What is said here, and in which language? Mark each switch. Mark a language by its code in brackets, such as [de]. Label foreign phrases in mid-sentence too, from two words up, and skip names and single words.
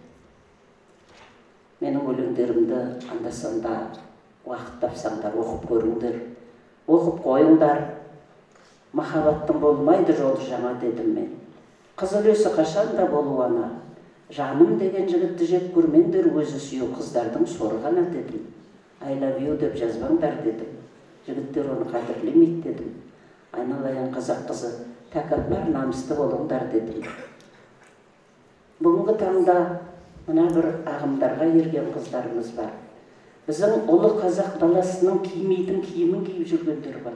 [kk] Менің өлеңдерімді анда-санда уақыт тапсаңдар, оқып көріңдер. Оқып қойыңдар. Махаббаттың болмайды жолы жаңа дедім мен. Қыз үлесі қашанда болу ана. Жаным деген жігітті жек көрмеңдер, өзі сүйеу қыздардың соры ғана дедім. [en] I love you [kk] деп жазбаңдар дедім. Жігіттер оны қадірлемейді дедім. Айналайын қазақ қызы, тәкаппар намысты болыңдар дедім. Бүгінгі таңда мына бір ағымдарға ерген қыздарымыз бар. Біздің ұлы қазақ даласының кимейтін киімін киіп жүргендер бар.